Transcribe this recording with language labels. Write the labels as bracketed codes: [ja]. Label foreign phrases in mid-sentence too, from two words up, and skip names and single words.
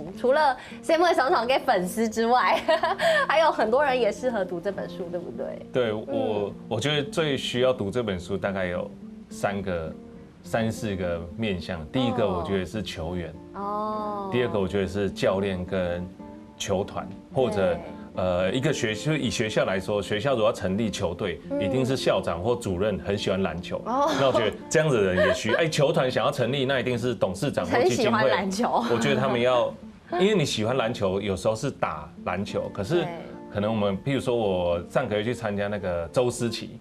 [zh] 除了細妹雙重嘅粉絲之外，還有很多人也適合讀這本書，對不對？對，我覺得最需要讀這本書大概有34個面向。第一個我覺得是球員，第二個我覺得是教練跟球團，或者一个就以学校来说，学校如果要成立球队，一定是校长或主任很喜欢篮球。那我觉得这样子的人也需要。球团想要成立，那一定是董事长或基金会。很喜欢篮球。我觉得他们要，因为你喜欢篮球，有时候是打篮球，可是可能我们，譬如说我上个月去参加那个周思齐。